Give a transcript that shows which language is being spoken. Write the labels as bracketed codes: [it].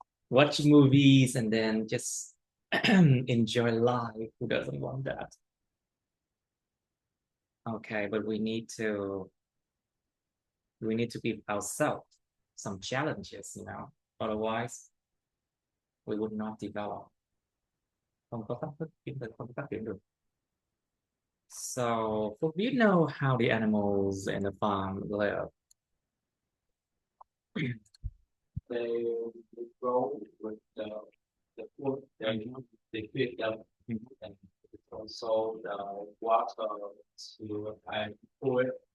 [en] Watch movies and then just enjoy life. Who doesn't want that? Okay, but we need to give ourselves some challenges, Otherwise, we would not develop. [vi] Không có chúng ta không phát triển được. [en] So, do you know how the animals in the farm live? They grow with the food they feed them, and also the water to and food.